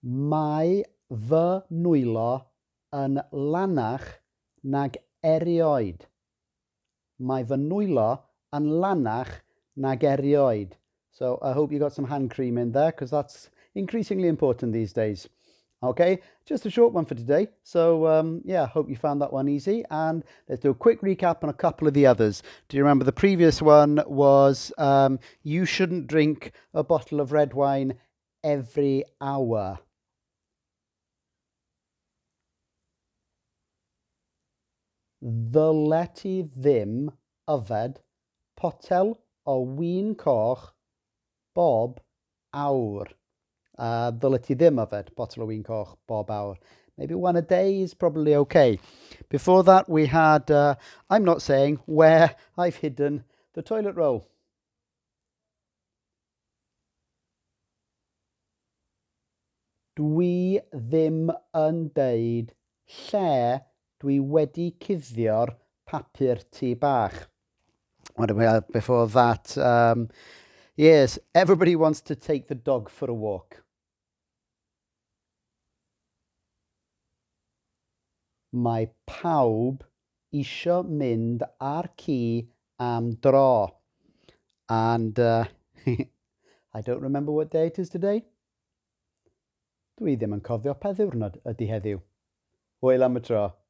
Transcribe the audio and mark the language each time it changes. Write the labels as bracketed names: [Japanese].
[Welsh] Mae fy nwylo yn lanach nag erioed. Mae fy nwylo yn lanach nag erioed. [English] So I hope you got some hand cream in there because that's increasingly important these days. Okay, just a short one for today. So yeah, hope you found that one easy. And let's do a quick recap on a couple of the others. Do you remember the previous one was you shouldn't drink a bottle of red wine every hour. [Welsh] Ddyle ti ddim yfed potel o win coch bob awr. Ddyle ti ddim yfed bottle o win coch bob awr. [English] Maybe one a day is probably okay. Before that, we had, I'm not saying where I've hidden the toilet roll. [Welsh] Dwi ddim yn deud lle dwi wedi cuddio'r papur tŷ bach. [English] What do we have before that? Yes, everybody wants to take the dog for a walk. [Welsh] Mae pawb isio mynd ar ci am dro. [English] And I don't remember what day it is today. [Welsh] Dwi ddim yn cofio pa ddiwrnod ydy heddiw. Hwyl am y tro.